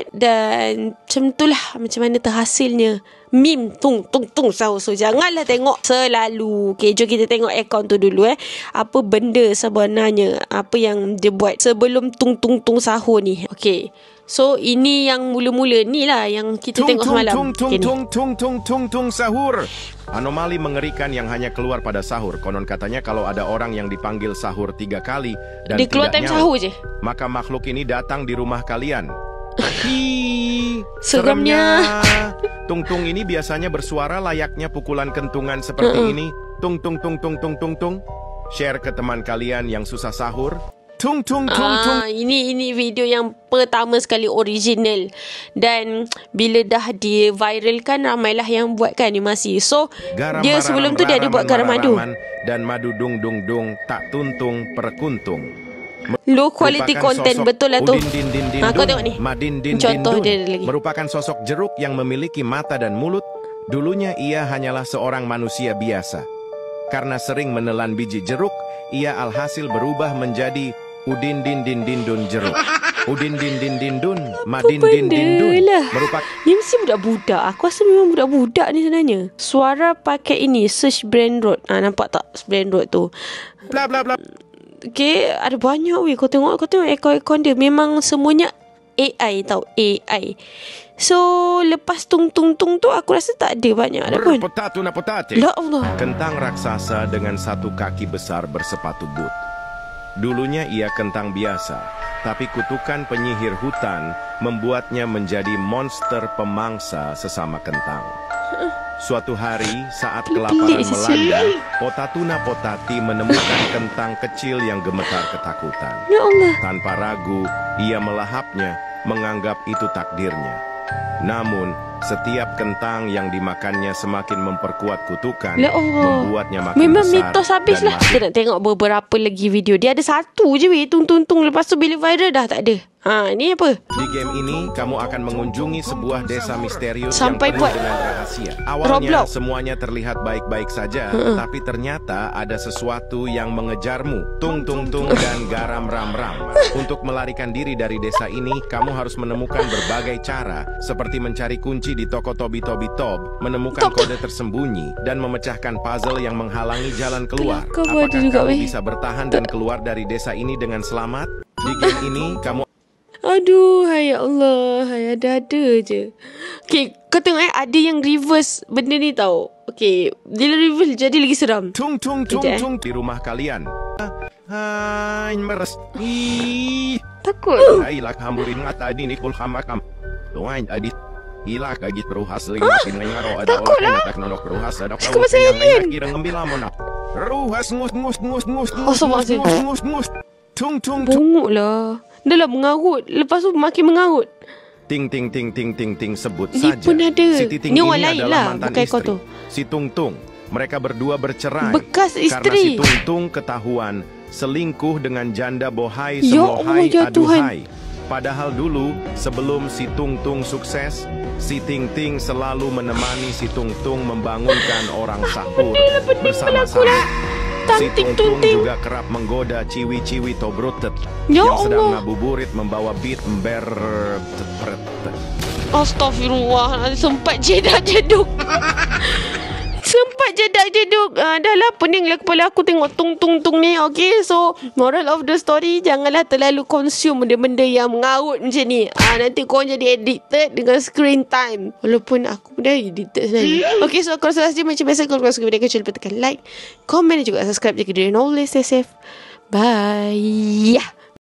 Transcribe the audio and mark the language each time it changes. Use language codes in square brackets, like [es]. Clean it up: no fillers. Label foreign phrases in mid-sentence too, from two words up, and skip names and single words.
[ms] Dan macam itulah macam mana terhasilnya meme Tung Tung Tung Sahur. So janganlah tengok selalu. Okay, jom kita tengok akaun tu dulu apa benda sebenarnya, apa yang dia buat sebelum Tung Tung Tung Sahur ni. Okay, so ini yang mula-mula ni lah yang kita tengok semalam. Tung Sahur. [id] Anomali mengerikan yang hanya keluar pada sahur. Konon katanya kalau ada orang yang dipanggil sahur 3 kali dan [ms] dia keluar time sahur je, [id] maka makhluk ini datang di rumah kalian. [ms] Seramnya. [id] Tung Tung ini biasanya bersuara layaknya pukulan kentungan seperti ini. Tung Tung Tung Tung Tung Tung Tung. Share ke teman kalian yang susah sahur. Tung Tung Tung Tung. [ms] Ini video yang pertama sekali original, dan bila dah di-viralkan ramailah yang buatkan animasi. So garam, dia sebelum tu dia ada buat garam madu dan madu dung dung dung tak tuntung perkuntung. [en] Low quality content, [ms] betul lah tu. Kau tengok ni, contoh dia lagi. [id] Merupakan sosok jeruk yang memiliki mata dan mulut. Dulunya ia hanyalah seorang manusia biasa. Karena sering menelan biji jeruk, ia alhasil berubah menjadi Udin Din Din Din Dun jeruk. Udin Din Din Din Dun, Madin Din Din Dun. Merupakan [ms] ni mesti budak-budak. Aku rasa memang budak-budak ni sebenarnya. Suara pakai ini, search [en] brain rot. [ms] Nampak tak [en] brain rot [ms] tu? Bla bla bla. Okay, ada banyak weh. Kau tengok ekor-ekor dia memang semuanya AI tau, AI. So lepas Tung Tung Tung tu aku rasa tak ada banyak dah pun. [ar] Ya Allah. [id] Kentang raksasa dengan satu kaki besar bersepatu boot. Dulunya ia kentang biasa, tapi kutukan penyihir hutan membuatnya menjadi monster pemangsa sesama kentang. Suatu hari saat kelaparan melanda, Potatuna Potati menemukan kentang kecil yang gemetar ketakutan. [ar] Ya Allah. [id] Tanpa ragu, ia melahapnya, menganggap itu takdirnya. Namun, setiap kentang yang dimakannya semakin memperkuat kutukan, [ar] Ya Allah. [id] membuatnya makin [ms] memang [id] besar [ms] mitos habis [id] dan [ms] lah. Kita nak tengok beberapa lagi video. Dia ada satu je weh, Tung Tung Tung. Lepas tu bila viral dah tak ada. Ni apa? [id] Di game ini, kamu akan mengunjungi sebuah desa misterius [ms] Sampai [id] yang penuh [ms] buat [id] dengan rahasia. Awalnya [ms] Roblox. [id] semuanya terlihat baik-baik saja, tapi ternyata ada sesuatu yang mengejarmu. Tung Tung Tung dan Garam Ram Ram. Untuk melarikan diri dari desa ini, kamu harus menemukan berbagai cara, seperti mencari kunci di toko Tobi Tobi Tob, menemukan kode tersembunyi, dan memecahkan puzzle yang menghalangi jalan keluar. Apakah kamu bisa bertahan dan keluar dari desa ini dengan selamat? Di game ini, kamu [ms] Aduh, [ar] ya Allah. [ms] Ada-ada je. Okay, kau tengok ada yang reverse benda ni tau. Okay, bila reverse jadi lagi seram. Tung di rumah kalian. Hai meres. Takut. Ailah hamburin mata di nikul hamakam. Tuan tadi. Ila kagit ruhas lingasin ngaro ada takut orang lah. nak nonok ruhas ada Cakap pasal alien. kira ngambil amona. Ruhas ngus. Oh, sama je. Tung. Bunguk lah. Dah lah mengarut. Lepas tu makin mengarut. Ting sebut Ni saja. pun ada. [id] Si Titing [ms] Ni [id] ini [ms] orang lain [id] adalah [ms] lah, [id] mantan [ms] bukan kau [id] isteri. [ms] tu. [id] Si Tung. Mereka berdua bercerai. [ms] Bekas [id] Karena [ms] isteri. [id] si Tung ketahuan selingkuh dengan janda bohai [ar] Ya Allah, [id] semohai [ms] ya Tuhan. [id] aduhai. Padahal dulu sebelum si Tung sukses, si Ting selalu menemani si Tung membangunkan orang sahur bersama-sama. Si Tung juga kerap menggoda ciwi-ciwi tobrutet [ar] Ya [id] yang sedang [ar] Allah. [id] ngabuburit membawa beat ember. [ms] Astaghfirullah. Sempat jedak-jeduk. Dah lah pening lah kepala aku tengok tung ni. Okay, so [en] moral of the story, [ms] janganlah terlalu consume benda-benda yang mengarut macam ni. Nanti korang jadi addicted dengan [en] screen time. [ms] Walaupun aku pun dah addicted sebenarnya. Okay, so kalau salah macam biasa, kalau korang suka video, jangan lupa tekan like, comment dan juga subscribe. Jaga diri and [en] always stay safe. [ms] Bye.